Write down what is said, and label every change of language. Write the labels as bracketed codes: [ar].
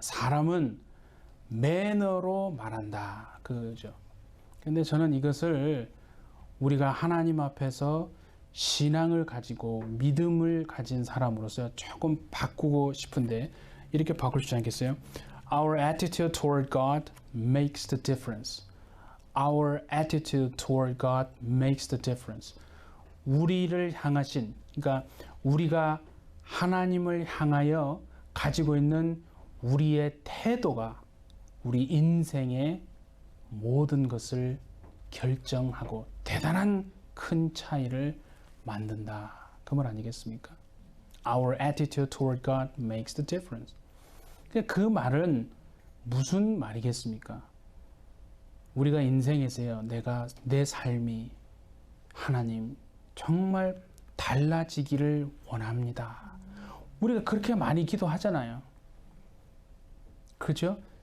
[ko] 사람은 매너로 말한다. 그죠. 근데 저는 이것을 우리가 하나님 앞에서 신앙을 가지고 믿음을 가진 사람으로서 조금 바꾸고 싶은데, 이렇게 바꿀 수 않겠어요? [en] Our attitude toward God makes the difference. Our attitude toward God makes the difference. [ko] 우리를 향하신, 그러니까 우리가 하나님을 향하여 가지고 있는 우리의 태도가 우리 인생의 모든 것을 결정하고 대단한 큰 차이를 만든다. 그 말 아니겠습니까? [en] Our attitude toward God makes the difference. [ko] 그 말은 무슨 말이겠습니까? 우리가 인생에서요, 내 삶이 하나님 정말 달라지기를 원합니다. 우리가 그렇게 많이 기도하잖아요. 그죠?